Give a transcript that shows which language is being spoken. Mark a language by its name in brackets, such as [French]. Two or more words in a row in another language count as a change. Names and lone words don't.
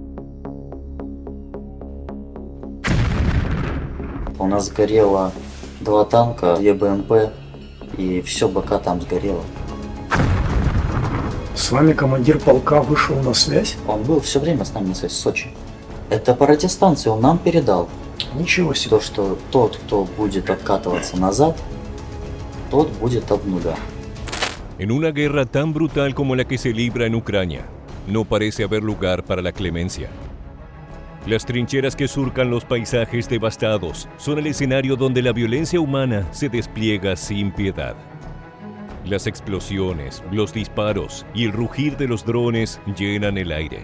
[Russian] У нас сгорело 2 танка, 2 БМП, и все БК там сгорело. С вами командир полка вышел на связь? Он был все время с нами на связи, в Сочи. Это по радиостанции он нам передал. Ничего себе. То, что тот, кто будет откатываться назад, тот будет об нуля. [Spanish] En una guerra tan brutal como la que se libra en Ucrania, no parece haber lugar para la clemencia. Las trincheras que surcan los paisajes devastados son el escenario donde la violencia humana se despliega sin piedad. Las explosiones, los disparos y el rugir de los drones llenan el aire.